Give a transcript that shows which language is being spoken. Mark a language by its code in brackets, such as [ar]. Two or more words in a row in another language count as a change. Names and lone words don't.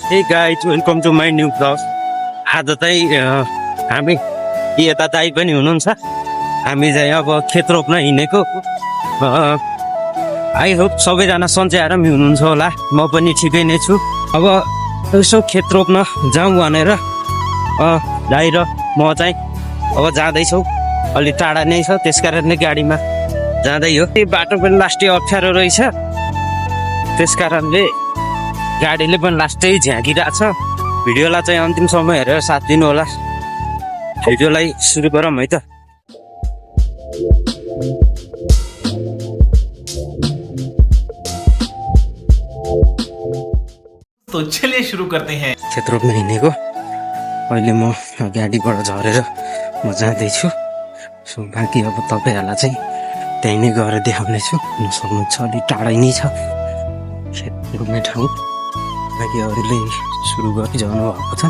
[en] Hey guys, welcome to my new vlog. [ne] आज चाहिँ हामी यता दाइ पनि हुनुहुन्छ। हामी चाहिँ अब खेत रोप्न हिँडेको। [en] I hope [ne] सबैजना सन्चै आरामै हुनुहुन्छ होला। म पनि ठिकै नै छु। अब यसो खेत रोप्न जाउँ भनेर दाइ र म चाहिँ अब जाँदैछौँ। अलि टाढा नै छ, त्यसकारणले गाडीमा जाँदै हो। यो बाटो पनि लास्टै अप्ठ्यारो रहेछ, त्यसकारणले गाडीले पनि लास्टै झ्याकिरहेछ। भिडियोलाई चाहिँ अन्तिमसम्म हेरेर साथ दिनु होला। भिडियोलाई सुरु गरौँ है त। [hi] तो चलिए शुरू करते हैं। [ne] खेत रोप्न हिँडेको। अहिले म गाडीबाट झरेर म जाँदैछु। सो बाँकी अब तपाईँहरूलाई चाहिँ त्यहीँ नै गएर देखाउने छु। सक्नुहुन्छ अलिक टाढै नै छ खेत रोप्ने ठाउँ। बाँकी अरूले सुरु गरिरहनु भएको छ।